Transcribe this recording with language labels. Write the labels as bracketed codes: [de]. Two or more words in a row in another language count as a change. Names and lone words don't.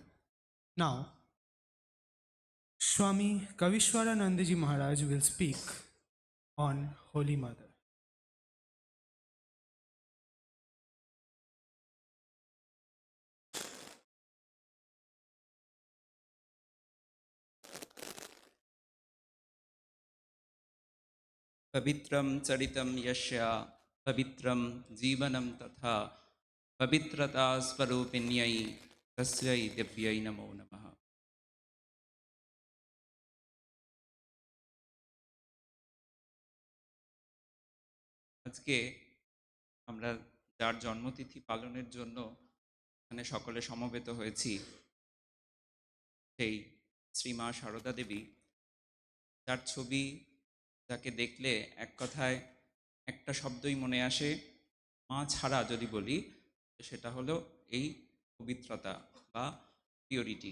[en] Now, Swami Kavishwaranandaji Maharaj will speak on Holy Mother. [sa] पवित्रं चरितं यस्या पवित्रं जीवनं तथा पवित्रता स्वरूपिण्यै तस्यै दिव्यै नमो नमः। [bn] আজকে আমরা যার জন্মতিথি পালনের জন্য এখানে সকলে সমবেত হয়েছি, সেই শ্রীমা সারদা দেবী, যার ছবি, যাকে দেখলে এক কথায় একটা শব্দই মনে আসে, মা ছাড়া যদি বলি সেটা হলো এই পবিত্রতা বা পিওরিটি।